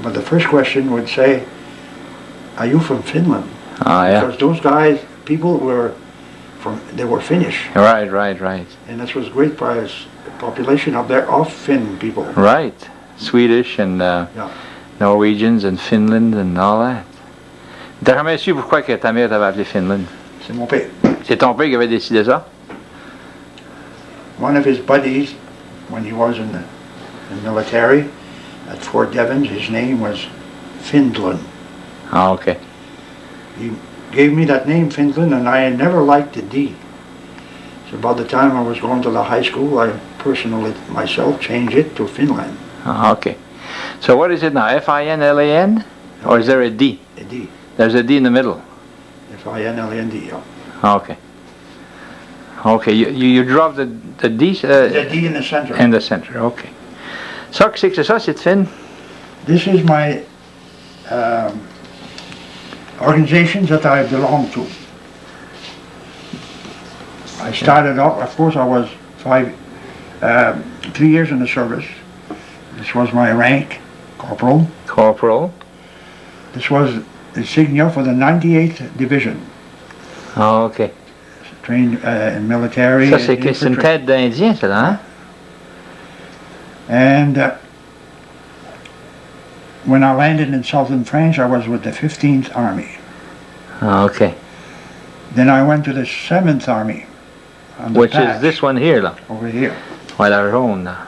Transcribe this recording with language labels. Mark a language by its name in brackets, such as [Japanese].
[English] But the first question would say, "Are you from Finland?" Ah, yeah. Because those guys, people were they were Finnish, Right. and this was great population up there of Finn people. Right. Swedish and Yeah. Norwegians and Finland and all that. [French] T'as jamais su pourquoi que ta mère t'avait appelé Finland? C'est mon père. C'est ton père qui avait décidé ça? [English] One of his buddies, when he was in the military at Fort Devens, his name was Finland. Ah, okay. He gave me that name, Finland, and I had never liked the D. So by the time I was going to the high school, I personally myself changed it to Finland. Ah, okay. So what is it now? F-I-N-L-A-N? Or is there a D? A D. There's a D in the middle. F-I-N-L-A-N-D, yeah. Ah, okay. Okay, you drop the D The D in the center. in the center. Okay. [French] Ça, qu'est-ce que c'est ça, cette Finn? [English] This is my organizations that I belong to. I started off, of course I was 3 years in the service. This was my rank, corporal. Corporal. This was insignia for the 98th Division. Ah, okay. Trained in military. [French] Ça, c'est une tête d'Indien, ça, là, hein? [English] And when I landed in southern France, I was with the 15th Army. Ah, okay. Then I went to the 7th Army. On the Which patch is this one here, là? over here. Well, our own.